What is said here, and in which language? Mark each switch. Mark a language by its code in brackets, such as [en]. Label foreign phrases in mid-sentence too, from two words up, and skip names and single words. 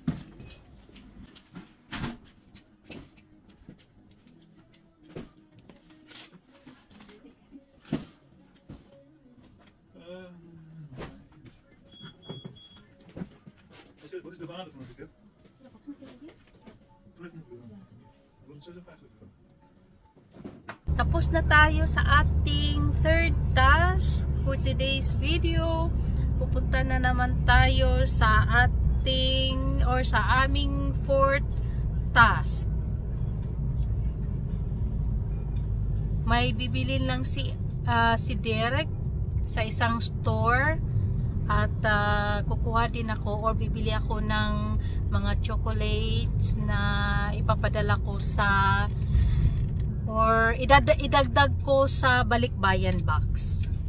[nl] Wat is de waarde van een ticket? Wat is het? [tl] Tapos na tayo sa ating [en] third task for today's video. [tl] Pupunta na naman tayo sa ating or sa aming [en] fourth task. [tl] May bibilin lang si Derek sa isang store at kukuha din ako or bibili ako ng mga chocolates na ipapadala ko sa or idagdag ko sa balikbayan box.